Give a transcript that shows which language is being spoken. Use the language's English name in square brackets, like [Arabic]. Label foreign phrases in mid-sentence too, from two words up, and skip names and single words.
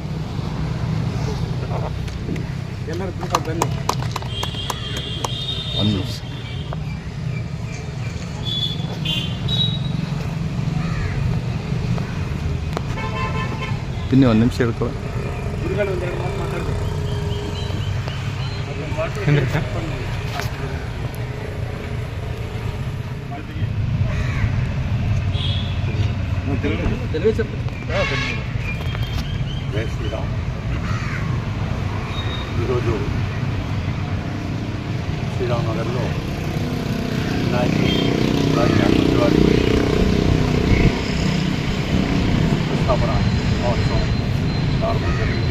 [Kannada] ಎಲ್ಲರೂ ತುಂಬ ಬನ್ನಿ. ಒಂದು ನಿಮಿಷ. ತಿನ್ನಿ, ಒಂದು ನಿಮಿಷ ಹೇಳ್ಕೊ. ಗುರುಗಳು ಒಂದೆರಡು ಮಾತು ಮಾತಾಡಬೇಕು. [Telugu] జై శ్రీరామ్. ఈరోజు శ్రీరామ్ నగర్లో వినాయకుడి వారి ప్రతిష్టాపన మహోత్సవం ప్రారంభం జరిగింది.